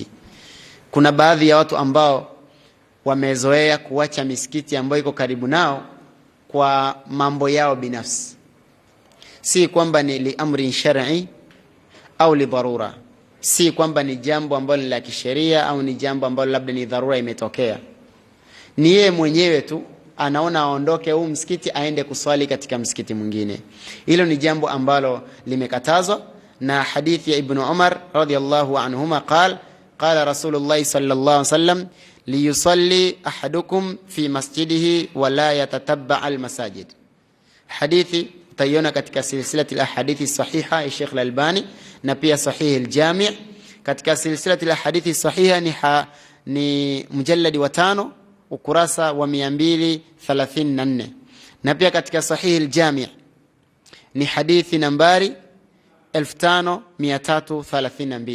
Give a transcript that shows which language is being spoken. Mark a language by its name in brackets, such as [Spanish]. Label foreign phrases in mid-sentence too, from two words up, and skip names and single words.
[Swahili] Kuna baadhi ya watu ambao wamezoea kuacha misikiti ambayo iko karibu nao kwa mambo yao binafsi, si kwamba ni [Arabic] لأمر شرعي أو لضرورة, [Swahili] si kwamba ni jambo ambalo ni la kisheria au ni jambo ambalo labda ni dharura imetokea. Ni yeye mwenyewe tu anaona aondoke huu msikiti aende kuswali katika msikiti mwingine. Hilo ni jambo ambalo limekatazwa na hadithi ya Ibn Umar [Arabic] رضي الله عنهما قال رسول الله صلى الله عليه وسلم ليصل أحدكم في مسجده ولا يتتبع المساجد. [Swahili] Hadithi utaiona katika silsilati alahadithi sahiha ya Sheikh Al-Albani na pia sahih al-Jami'. Katika silsilati alahadithi sahiha ni mjalladi wa 5 ukurasa wa 234, na pia katika sahih al-Jami' ni hadithi nambari 5332.